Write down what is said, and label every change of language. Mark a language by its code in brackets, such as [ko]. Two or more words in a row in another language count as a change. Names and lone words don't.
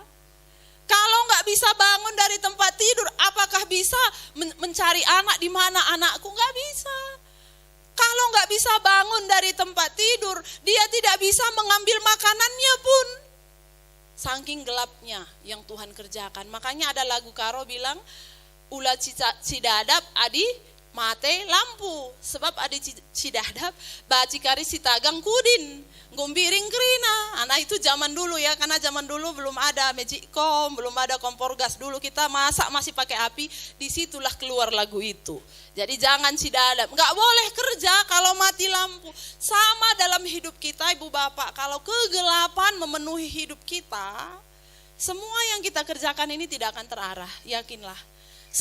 [id] Kalau gak bisa bangun dari tempat tidur, apakah bisa mencari anak di mana anakku? Gak bisa. Kalau gak bisa bangun dari tempat tidur, dia tidak bisa mengambil makanannya pun. Saking gelapnya yang Tuhan kerjakan. Makanya ada lagu Karo bilang, [btx] ulah cidadap adi mate lampu. Sebab adi cidadap bacikari sitagang kudin. Gumbiring kerina. [id] Nah itu zaman dulu ya, karena zaman dulu belum ada magicom, belum ada kompor gas. Dulu kita masak masih pakai api, disitulah keluar lagu itu. Jadi jangan cidadap, gak boleh kerja kalau mati lampu. Sama dalam hidup kita ibu bapak, kalau kegelapan memenuhi hidup kita, semua yang kita kerjakan ini tidak akan terarah, yakinlah.